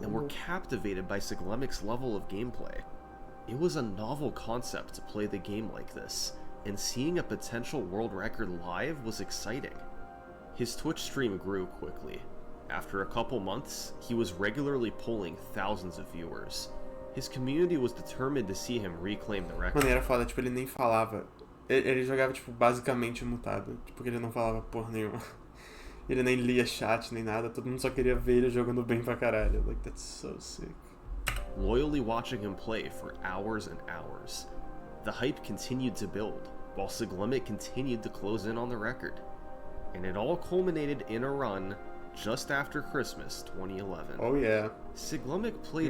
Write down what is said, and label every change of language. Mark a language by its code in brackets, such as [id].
[en] And were captivated by Siglemic's level of gameplay. It was a novel concept to play the game like this, and seeing a potential world record live was exciting. His Twitch stream grew quickly. After a couple months, he was regularly pulling thousands of viewers. His community was determined to see him reclaim the record. [pt] Mano, era foda, tipo, ele nem falava. Ele jogava, tipo, basicamente mutado. Tipo, porque ele não falava porra nenhuma. Ele nem lia chat, nem nada. Todo mundo só queria ver ele jogando bem pra caralho. [en] Like, that's so sick. Loyally watching him play for hours and hours. The hype continued to build, while Siglemic continued to close in on the record. And it all culminated in a run just after Christmas 2011. Oh yeah. Siglemic played